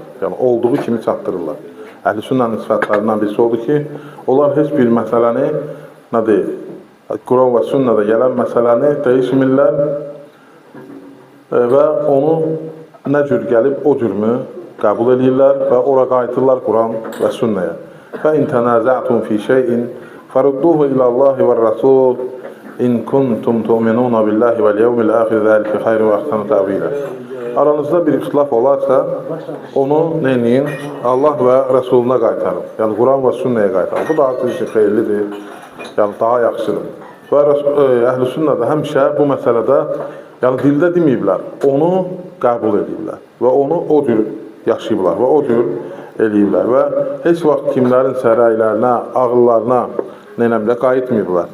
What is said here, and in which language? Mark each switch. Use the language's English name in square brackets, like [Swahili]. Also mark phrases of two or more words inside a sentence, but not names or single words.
[Azerbaijani] Yəni, olduğu kimi çatdırırlar. Əhl-i Sünnənin sifətlərindən birisi odur ki, onlar heç bir məsələni, Quran və Sünnədə gələn məsələni dəyişmirlər və onu nə cür gəlib, o cürmü qəbul edirlər və ora qayıtırlar Quran və Sünnəyə. [Arabic] فَاِنْ تَنَازَعْتُمْ فِي شَيْءٍ فَرُدُّوهُ إِلَى اللّٰهِ وَالرَّسُولِ اِنْ كُنْتُمْ تُؤْمِنُونَ بِاللّٰهِ وَالْيَوْمِ الْآخِرِ ذَٰلِكَ خَيْرٌ وَأَحْسَنُ تَأْوِيلًا. [Azerbaijani] Aranızda bir ixtilaf olarsa, onu neyin? Allah və Rəsuluna qaytarın. Yəni, Quran və Sünnəyə qaytarın. Bu daha sizin üçün xeyirlidir, yəni daha yaxşıdır. Və Əhl-i Sünnədə həmişə bu məsələdə, yəni dildə deməyiblər, onu qəbul edirlər və onu o cür yaşayıblar və o cür eləyiblər və heç vaxt kimlərin səraylarına, ağıllarına neynəmlə qayıtmayıblar.